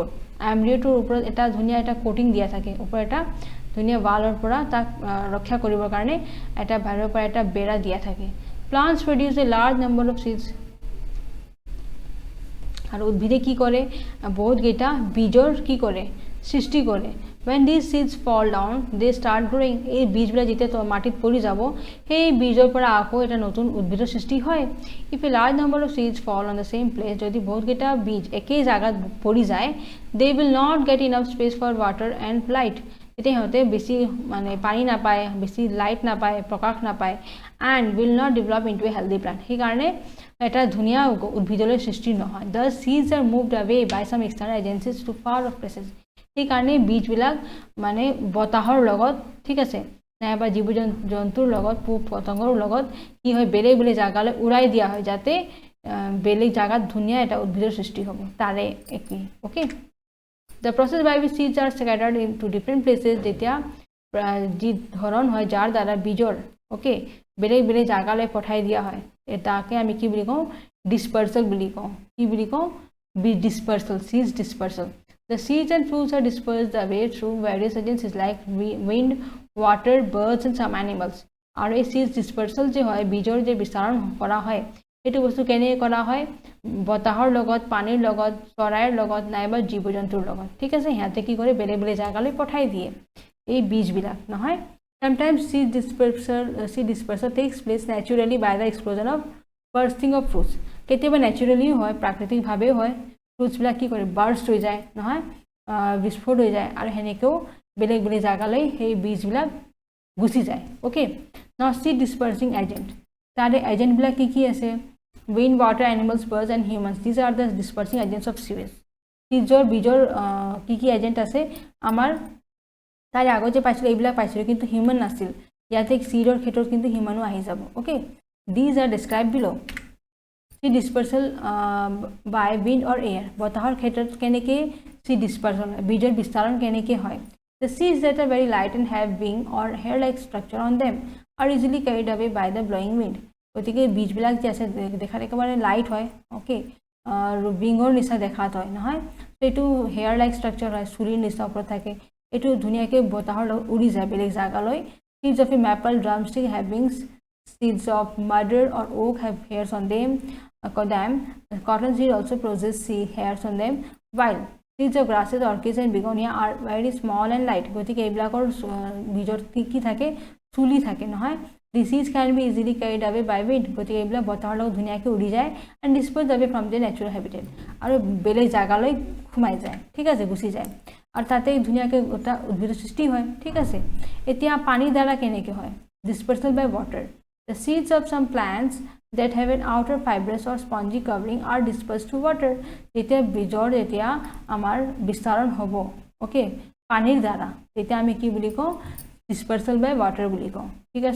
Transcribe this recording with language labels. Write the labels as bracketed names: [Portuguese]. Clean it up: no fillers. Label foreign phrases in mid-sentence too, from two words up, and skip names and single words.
[Assamese] এমব্ৰিঅ'টোৰ ওপৰত এটা ধুনীয়া এটা কোটিং দিয়া থাকে, ওপৰত এটা ধুনীয়া ৱালৰ পৰা তাক ৰক্ষা কৰিবৰ কাৰণে এটা বাহিৰৰ পৰা এটা বেৰা দিয়া থাকে। [English] plants produce a large number of seeds, [Assamese] আৰু উদ্ভিদে কি কৰে, বহুতকেইটা বীজৰ কি কৰে, সৃষ্টি কৰে। [English] when these seeds fall down they start growing, [Assamese] এই বীজবিলাক যেতিয়া মাটিত পৰি যাব, সেই বীজৰ পৰা আকৌ এটা নতুন উদ্ভিদৰ সৃষ্টি হয়। [English] if a large number of seeds fall on the same place, [Assamese] যদি বহুতকেইটা বীজ একেই জাগাত পৰি যায়, [English] they will not get enough space for water and light, [Assamese] তেতিয়া সিহঁতে বেছি মানে পানী নাপায়, বেছি লাইট নাপায়, প্ৰকাশ নাপায়, [English] and will not develop into a healthy plant, [Assamese] সেইকাৰণে এটা ধুনীয়া উদ্ভিদলৈ সৃষ্টি নহয়। [English] the seeds are moved away by some external agencies to far off places, [Assamese] সেইকাৰণে বীজবিলাক মানে বতাহৰ লগত ঠিক আছে, নাইবা জীৱ জন্তুৰ লগত, পোক পতংগৰ লগত কি হয়, বেলেগ বেলেগ জাগালৈ উৰাই দিয়া হয়, যাতে বেলেগ জাগাত ধুনীয়া এটা উদ্ভিদৰ সৃষ্টি হ'ব, তাৰে একেই। [English] okay, the process by which seeds are scattered into different places, [Assamese] যেতিয়া যি ধৰণ হয় যাৰ দ্বাৰা বীজৰ অ'কে বেলেগ বেলেগ জাগালৈ পঠাই দিয়া হয়, তাকে আমি কি বুলি কওঁ, ডিছপাৰ্চেল বুলি কওঁ। কি বুলি কওঁ, ডিছপাৰ্চেল, [English] seeds dispersal. The seeds and fruits are dispersed away through various agencies like wind, water, birds and some animals. [Assamese] আৰু এই [English] seeds dispersal [Assamese] যে হয়, বীজৰ যে বিস্তাৰণ কৰা হয়, এইটো বস্তু কেনেকৈ কৰা হয়, বতাহৰ লগত, পানীৰ লগত, চৰাইৰ লগত, নাইবা জীৱ জন্তুৰ লগত ঠিক আছে। সিহঁতে কি কৰে, বেলেগ বেলেগ জাগালৈ পঠাই দিয়ে এই বীজবিলাক নহয়। [English] Sometimes seed dispersal takes place naturally by the explosion of bursting of fruits, [Assamese] কেতিয়াবা নেচাৰেলিও হয়, প্ৰাকৃতিকভাৱেও হয়, ফ্ৰুটছবিলাক কি কৰে, বাৰ্ষ্ট হৈ যায় নহয়, বিস্ফোট হৈ যায়, আৰু সেনেকৈও বেলেগ বেলেগ জাগালৈ সেই বীজবিলাক গুচি যায়। [English] okay, now seed dispersing agent, [Assamese] তাৰে এজেণ্টবিলাক কি কি আছে, [English] wind, water, animals, birds and humans, these are the dispersing agents of seeds. [Assamese] চিডছৰ বীজৰ কি কি এজেণ্ট আছে, আমাৰ তাৰে আগত যে পাইছিলোঁ এইবিলাক পাইছিলোঁ, কিন্তু হিউমেন নাছিল, ইয়াতে চিডৰ ক্ষেত্ৰত কিন্তু হিউমেনো আহি যাব। [English] okay, these are describe below'. seed dispersal by wind or air, [Assamese] বতাহৰ ক্ষেত্ৰত কেনেকৈ [English] seed dispersal [Assamese] হয়, বীজৰ বিস্তাৰণ কেনেকৈ হয়। [English] The seeds that are very light and have wing or hair-like structure on them are easily carried away by the blowing wind. গতিকে বীজবিলাক যে আছে দেখাত একেবাৰে লাইট হয়, অ'কে, আৰু উইঙৰ নিচিনা দেখাত হয় নহয়, এইটো hair like structure হয়, চুলিৰ নিচিনা ওপৰত থাকে, এইটো ধুনীয়াকৈ বতাহৰ লগত উৰি যায় বেলেগ জাগালৈ। Seeds of a maple drumstick have wings. Seeds of murder or oak have hairs on them. Cotton seed also possess hairs on them, while seeds of grasses, orchids and begonia are very small and light. [Assamese] গতিকে এইবিলাকৰ বীজত কি থাকে, চুলি থাকে নহয়। [English] The seeds can be easily carried away by wind, [Assamese] গতিকে এইবিলাক বতাহৰ লগত ধুনীয়াকৈ উৰি যায়, [English] and dispersed away from their natural habitat, [Assamese] আৰু বেলেগ জাগালৈ সোমাই যায় ঠিক আছে, গুচি যায়, আৰু তাতে ধুনীয়াকৈ এটা উদ্ভিদৰ সৃষ্টি হয় ঠিক আছে। এতিয়া পানীৰ দ্বাৰা কেনেকৈ হয়, [English] dispersal by water. The seeds of some plants that have an outer fibrous or spongy covering are dispersed to water. [Assamese] যেতিয়া বীজৰ যেতিয়া আমাৰ বিস্তাৰণ হ'ব অ'কে পানীৰ দ্বাৰা, তেতিয়া আমি কি বুলি কওঁ, [English] dispersal by water [Assamese] বুলি কওঁ ঠিক আছে।